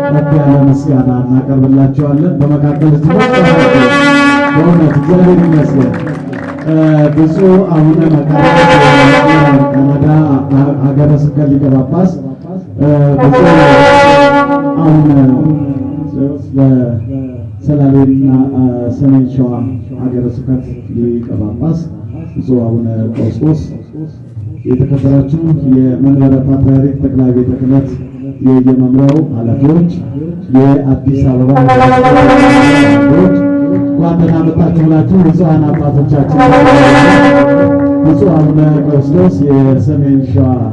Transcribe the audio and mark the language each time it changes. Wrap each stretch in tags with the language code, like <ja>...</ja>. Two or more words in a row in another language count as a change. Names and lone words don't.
<am>ያለ ምስጋና እናቀርብላቸዋለን። በመካከል በእውነት እግዚአብሔር ይመስገን። ብፁዕ አቡነ መቃርዮስ ካናዳ ሀገረ ስብከት ሊቀ ጳጳስ፣ ብፁዕ አቡነ ሰላሌና ሰሜን ሸዋ ሀገረ ስብከት ሊቀ ጳጳስ፣ ብፁዕ አቡነ ቀውስጦስ፣ የተከበራችሁ የመንበረ ፓትርያርክ ጠቅላይ ቤተ ክህነት የየመምሪያው ኃላፊዎች፣ የአዲስ አበባ ኃላፊዎች እንኳን ደህና መጣችሁ ብላችሁ ብፁዓን አባቶቻችን፣ ብፁዕ አቡነ ቀውስጦስ የሰሜን ሸዋ</am>